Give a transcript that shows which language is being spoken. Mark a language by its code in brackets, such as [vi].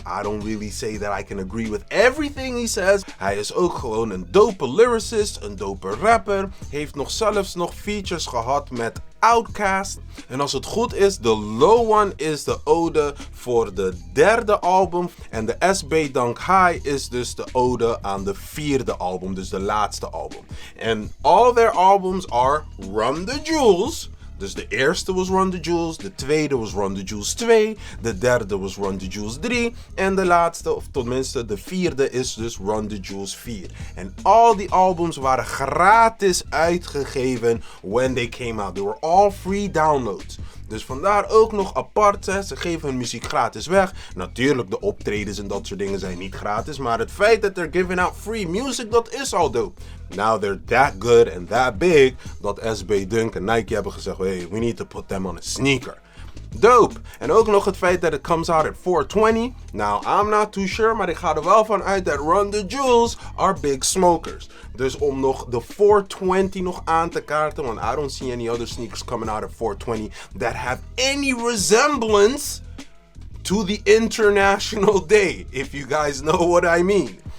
[en] I don't really say that I can agree with everything he says. [nl] Hij is ook gewoon een dope lyricist, een dope rapper. Heeft zelfs nog features gehad met Outkast. En als het goed is, de Low One is de ode voor de derde album. En de SB Dunk High is dus de ode aan de vierde album, dus de laatste album. [en] En all their albums are Run the Jewels. [nl] Dus de eerste was Run the Jewels, de tweede was Run the Jewels 2, de derde was Run the Jewels 3 en de laatste, of tenminste de vierde, is dus Run the Jewels 4. En al die albums waren gratis uitgegeven [en] when they came out. They were all free downloads. [nl] Dus vandaar ook nog apart, ze geven hun muziek gratis weg. Natuurlijk, de optredens en dat soort dingen zijn niet gratis, maar het feit dat [en] they're giving out free music, [nl] dat is al dope. [en] Now they're that good and that big, [nl] dat SB Dunk en Nike hebben gezegd, [en] hey, we need to put them on a sneaker. Dope. [nl] En ook nog het feit dat het [en] comes out at 420. Now, I'm not too sure, [nl] maar ik ga er wel van uit dat [en] Run the Jewels are big smokers. [nl] Dus om nog de 420 nog aan te kaarten, want [en] I don't see any other sneakers coming out at 420 that have any resemblance to the International Day, if you guys know what I mean.